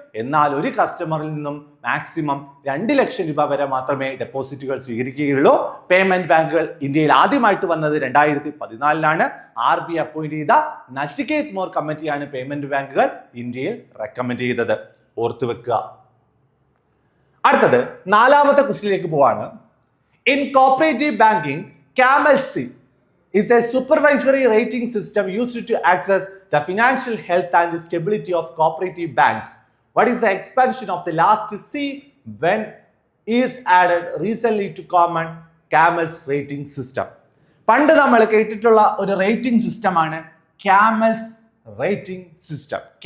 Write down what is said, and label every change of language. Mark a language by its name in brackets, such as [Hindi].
[Malayalam] എന്നാൽ ഒരു കസ്റ്റമറിൽ നിന്നും മാക്സിമം 2 ലക്ഷം രൂപ വരെ മാത്രമേ ഡെപ്പോസിറ്റുകൾ സ്വീകരിക്കുകയുള്ളൂ. പേയ്മെന്റ് ബാങ്കുകൾ ഇന്ത്യയിൽ ആദ്യമായിട്ട് വന്നത് 2014 RBI അപ്പോയിന്റ് ചെയ്ത നച്ചികേത് മോർ കമ്മിറ്റിയാണ് പേയ്മെന്റ് ബാങ്കുകൾ ഇന്ത്യയിൽ റെക്കമെൻഡ് ചെയ്തത്. ഓർത്തു വെക്കുക. അടുത്തത് 4ാമത്തെ ക്വസ്റ്റ്യനിലേക്ക് പോവാണ്. [English] In cooperative banking, CAMEL C is a supervisory rating system used to access the financial health and stability of cooperative banks. What is the expansion of the last C when is added recently to common CAMEL's rating system? [Malayalam] പണ്ട് നമ്മൾ കേട്ടിട്ടുള്ള ഒരു rating system ആണ് CAMEL's rating system.